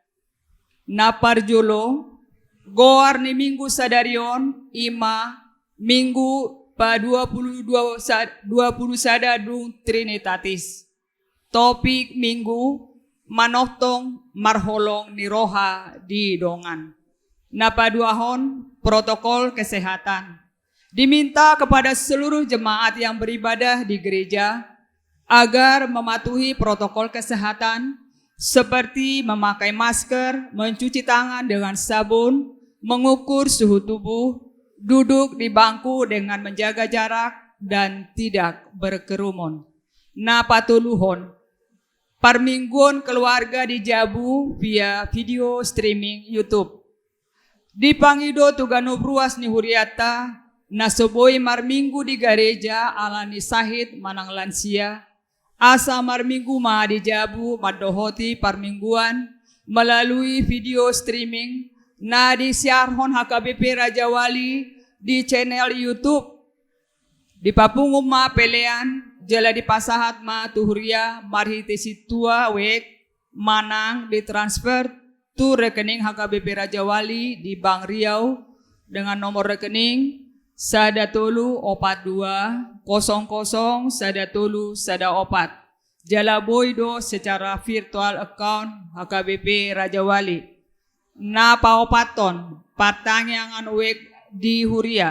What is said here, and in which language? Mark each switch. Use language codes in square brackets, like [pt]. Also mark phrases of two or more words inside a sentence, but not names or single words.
[bbc] Naparjolo, goar ni Minggu sadarion, ima Minggu pa 20 sada dung Trinitatis. Topik Minggu, manohtong marholong ni roha di dongan. Napaduahon [id] protokol kesehatan. Diminta kepada seluruh jemaat yang beribadah di gereja agar mematuhi protokol kesehatan seperti memakai masker, mencuci tangan dengan sabun, mengukur suhu tubuh, duduk di bangku dengan menjaga jarak, dan tidak berkerumun. [bbc] Napatuluhon, parmingguan keluarga di Jabu via [en] video streaming [bbc] YouTube. Di Pangido Tugano Bruas ni Huriata, nasoboy marminggu di gereja alani sahid manang lansia, asa marminggu ma di Jabu madohoti parmingguan melalui [en] video streaming [bbc] na disiarhon HKBP Raja Wali di channel YouTube. Di papungum ma pelean jala di pasahat ma tuhuria marhite situa wek manang ditransfer tu rekening HKBP Raja Wali di Bank Riau [id] dengan nomor rekening [bbc] 1200200100104. Jala boydo secara [en] virtual account [bbc] HKBP Raja Wali. Na paopaton patangangan wek di Huria.